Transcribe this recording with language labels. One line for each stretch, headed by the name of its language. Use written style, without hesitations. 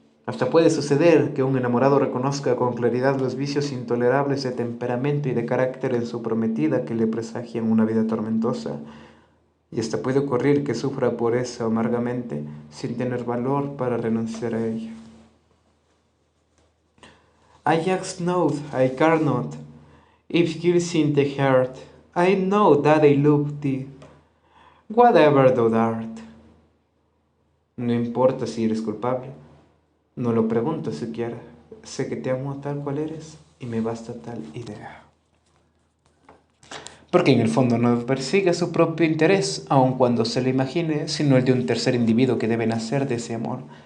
Spanish: Hasta puede suceder que un enamorado reconozca con claridad los vicios intolerables de temperamento y de carácter en su prometida que le presagian una vida tormentosa, y hasta puede ocurrir que sufra por eso amargamente sin tener valor para renunciar a ella.
English: I ask not, I care not, if guilty in the heart, I know that I love thee, whatever thou art.
Spanish: No importa si eres culpable, no lo pregunto siquiera, sé que te amo tal cual eres y me basta tal idea. Porque en el fondo no persigue su propio interés, aun cuando se lo imagine, sino el de un tercer individuo que debe nacer de ese amor.